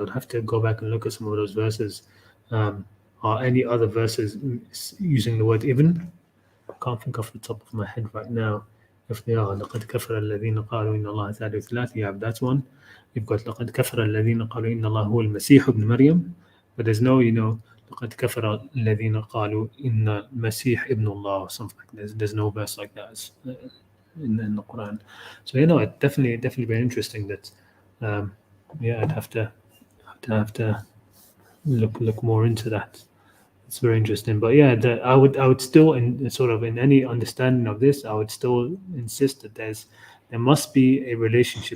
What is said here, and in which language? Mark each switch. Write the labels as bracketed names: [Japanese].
[English] I'd have to go back and look at some of those verses. Are any other verses using the word Ibn? I can't think off the top of my head right now. If they are, [Arabic] لقد كفر الذين قالوا إن الله ثالث ثلاثة. [English] You have that one. You've got [Arabic] لقد كفر الذين قالوا إن الله هو المسيح ابن مريم. [English] But there's no, [Arabic] لقد كفر الذين قالوا إن المسيح ابن الله [English] or something like that. There's no verse like that in the Quran. So it definitely very interesting that I'd have to look more into that. It's very interesting. But I would still in any understanding of this, I would still insist that there must be a relationship.